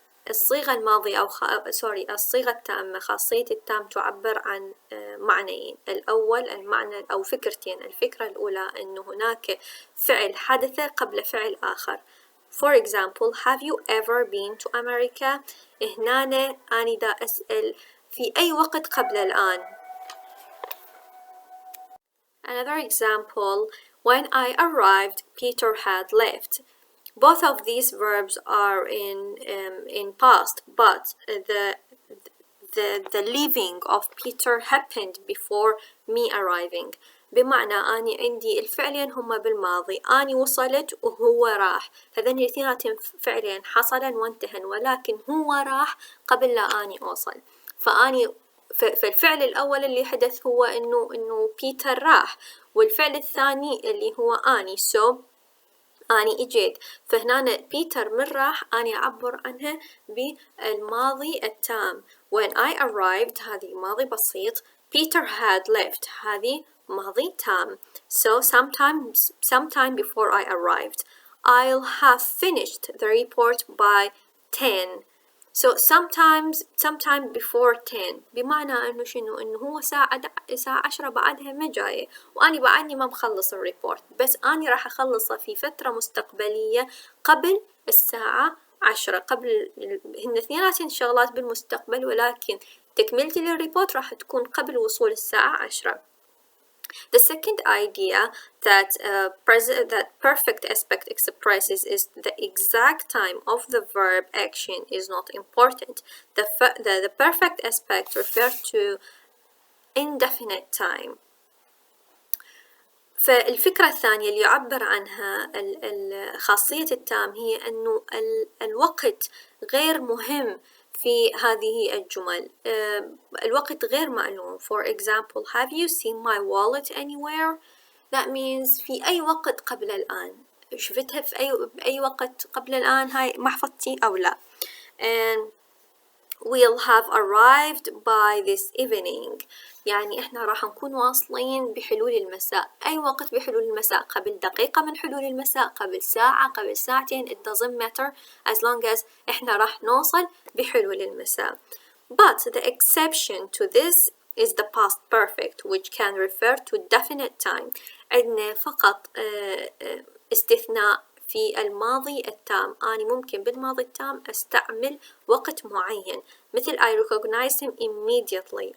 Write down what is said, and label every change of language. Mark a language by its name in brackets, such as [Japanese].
[Arabic] الصيغة الماضية أو الصيغة التامة خاصية التام تعبر عن معنيين الأول المعنى أو فكرتين الفكرة الأولى أنه هناك فعل حدث قبل فعل آخر [English] For example, have you ever been to America? [Arabic] هنا أنا دا أسأل في أي وقت قبل الآن [English] Another example When I arrived, Peter had left. Both of these verbs are in past, but the leaving of Peter happened before me arriving. [Arabic] بمعنى أني عندي الفعلين هما بالماضي، أني وصلت وهو راح، هذين الاثنين فعلين حصلا وانتهن، ولكن هو راح قبل لا أني أوصل. فالفعل الأول اللي حدث هو إنه بيتر راح، والفعل الثاني اللي هو أني أني إجيت. فهنا بيتر من راح أني أعبر عنها بالماضي التام. [English] When I arrived [Arabic] هذه ماضي بسيط. [English] Peter had left [Arabic] هذه ماضي تام. [English] So sometime before I arrived. I'll have finished the report by 10. So sometime before 10 [Arabic] بمعنى إنه شنو؟ إنه هو ساعة 10 بعدها ما جاية، وأني بعدني ما مخلص الريبورت، بس أني راح أخلصه في فترة مستقبلية قبل الساعة 10. قبل هن اثنيناتين شغلات بالمستقبل، ولكن تكملتي للريبورت راح تكون قبل وصول الساعة 10. [English] The second idea that perfect aspect expresses is the exact time of the verb action is not important. The perfect aspect refers to indefinite time. [Arabic] فالفكرة الثانية اللي يعبر عنها خاصية التام هي أنه الوقت غير مهم في هذه الجمل. الوقت غير معلوم. [English] For example, have you seen my wallet anywhere? That means [Arabic] في أي وقت قبل الآن. شفتها في أي وقت قبل الآن هاي محفظتي أو لا. [English] And we'll have arrived by this evening. [Arabic] يعني إحنا راح نكون واصلين بحلول المساء. أي وقت بحلول المساء؟ قبل دقيقة من حلول المساء، قبل ساعة، قبل ساعتين. [English] It doesn't matter as long as [Arabic] إحنا راح نوصل بحلول المساء. [English] But the exception to this is the past perfect, which can refer to definite time. [Arabic] عندنا فقط استثناء في الماضي التام. أنا ممكن بالماضي التام أستعمل وقت معين، مثل [English] I recognized him immediately.